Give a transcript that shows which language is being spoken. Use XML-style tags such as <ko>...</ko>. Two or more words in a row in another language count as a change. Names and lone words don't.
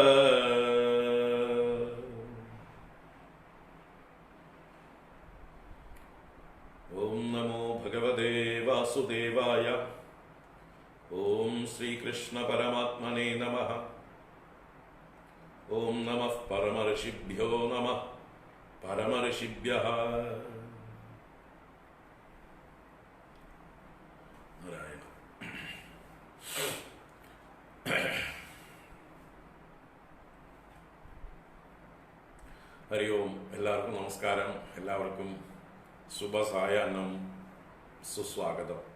<sa>ओम नमो भगवते वासुदेवाय। ओम श्री कृष्ण परमात्मने नमः। ओम नमः परमऋषिभ्यो नमः परमऋषिभ्यः।</sa> <ml>നാരായണ. ഹരി ഓം. എല്ലാവർക്കും നമസ്കാരം. എല്ലാവർക്കും ശുഭസായാഹ്നം, സുസ്വാഗതം.</ml>